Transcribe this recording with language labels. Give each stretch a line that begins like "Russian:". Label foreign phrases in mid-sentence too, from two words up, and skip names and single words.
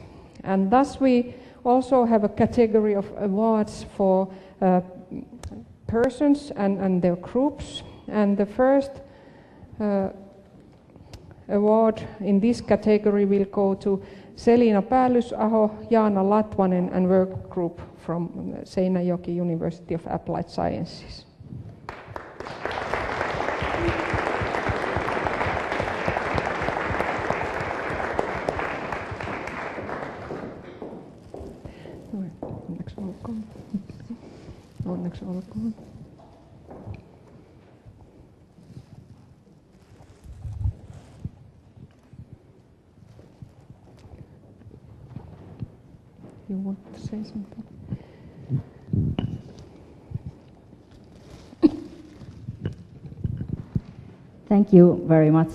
English: And thus we also have a category of awards for persons and their groups. And the first award in this category will go to Selina Päällysaho, Jaana Latvanen and work group from Seinäjoki University of Applied Sciences.
Finnish: Onneksi olkoon. Onneksi olkoon.
English: You want to say something? Thank you very much.